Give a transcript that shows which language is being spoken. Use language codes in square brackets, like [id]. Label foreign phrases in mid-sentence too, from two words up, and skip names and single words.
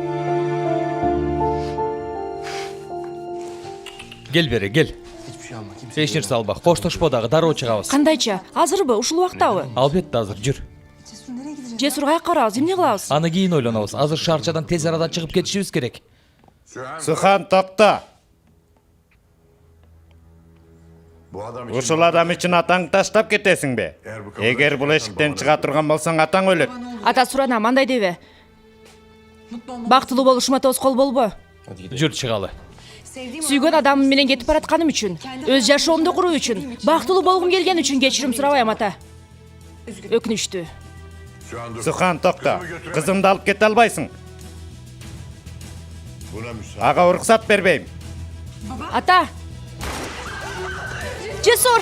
[ky] Кел бери, кел. Эч нерсе алба. Коштошпо дагы, дароо чыгабыз. Кандайча? Азырбы? Ушул убактабы? Албетте азыр, жүр. Жесур каяка барабыз? Эмне кылабыз? Аны кийин ойлонобуз. Азыр шаарчадан тез арада чыгып кетишибиз керек. Сүхан токто. Ушул адам үчүн атаң таштап кетесиң бе? Эгер бул эшиктен чыга турган болсоң атаң өлөт. Ата сурана мандай дебе. Бактылуу болушума тоскоол болбо. Жүр чыгалы. Сүйгөн адамым менен кетип баратканым үчүн, өз жашоомду куруу үчүн, бактылуу болгум келген үчүн кечирим сурабайм ата. Өкүнүчтүү. Сүхан токто. Кызымды алып кете албайсың. Ага уруксат бербейм. Ата! Жесур!